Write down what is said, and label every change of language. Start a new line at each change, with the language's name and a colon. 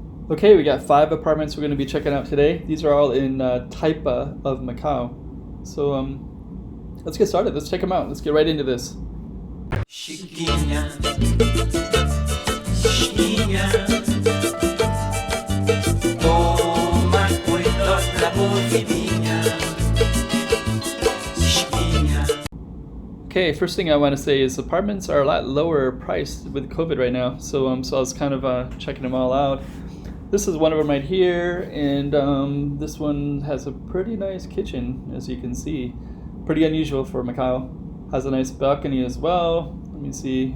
English: Okay, we got 5 apartments we're going to be checking out today. These are all in Taipa of Macau. So let's get started. Let's check them out. Let's get right into this.
Portuguese: Chiquinha, chiquinha, toma cuidado da bovidinha, chiquinha.
English: Okay, first thing I want to say is apartments are a lot lower priced with COVID right now. So I was kind of checking them all out. This is one of them right here, and this one has a pretty nice kitchen, as you can see. Pretty unusual for Macau. Has a nice balcony as well. Let me see.